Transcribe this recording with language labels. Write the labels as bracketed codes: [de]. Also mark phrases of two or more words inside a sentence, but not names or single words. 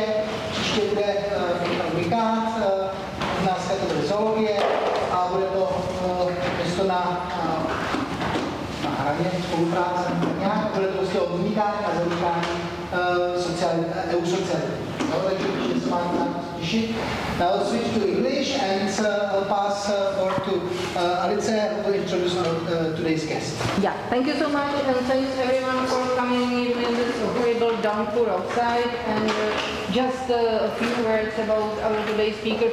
[cs] Příště bude unikát, dneska to bude zoologie a bude to město na hraně spolupráce nějak, bude to prostě o unikání a zanikání eusociality. Takže určitě se máte na těšit. [en] Now I'll switch to English and I'll pass forward to Alice, who will introduce today's guest. Yeah, thank you so much and thanks everyone for coming in this horrible downpour outside. And just a few words about our today's speaker.